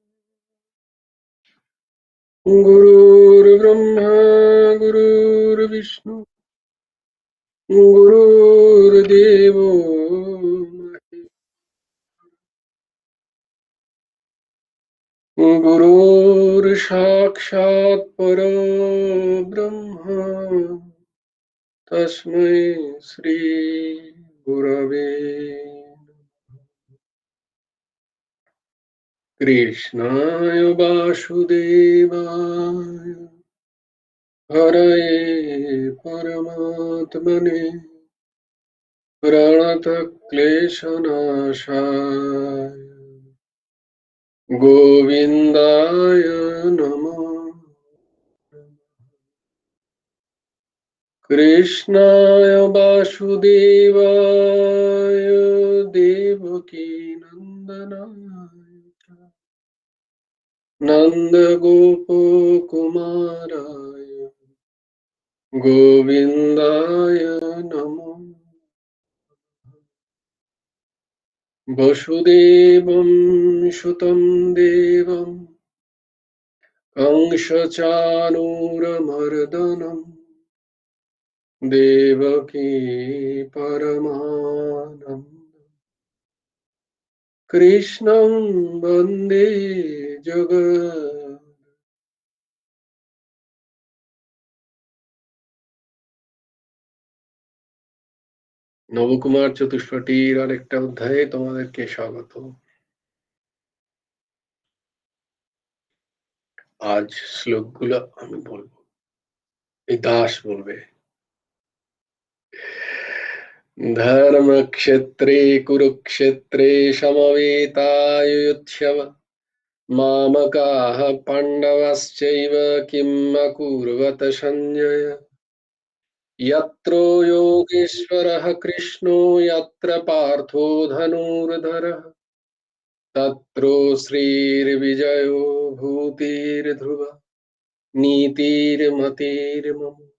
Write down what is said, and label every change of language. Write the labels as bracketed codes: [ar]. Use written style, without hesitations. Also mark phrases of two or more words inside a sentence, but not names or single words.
[sa] গুরুর্ব্রহ্মা গুরুর্বিষ্ণু গুরুর্দেবো মহেশ্বরঃ, গুরুর সাক্ষাৎ পরব্রহ্ম তস্मै শ্রী গুরবে নমঃ। কৃষ্ণায় বাসুদেবায় হরয়ে পরমাত্মনে প্রণতক্লেশনাশায় গোবিন্দায় নমো নমঃ। কৃষ্ণায় বাসুদেবায় দেবকী নন্দনায় চ नन्दगोपकुमाराय गोविन्दाय नमो। वसुदेवं सुतं देवं कंसचाणूरमर्दनं देवकी परमानन्दं कृष्णं वन्दे जगत्। [bn] নবকুমার চতুষ্পটির আরেকটা অধ্যায়ে তোমাদেরকে স্বাগত। আজ শ্লোকগুলো আমি বলবো, এই দাস বলবে। [sa] ধর্মক্ষেত্রে কুরুক্ষেত্রে সমবেতাयुयुत्सव मामकाः पाण्डवश्चैव किम् अकुर्वत सञ्जय। यत्र योगेश्वरः कृष्णो यत्र पार्थो धनुर्धरः तत्र श्रीर्विजयो भूतिर्ध्रुवः नीतिर्मतिर्मम।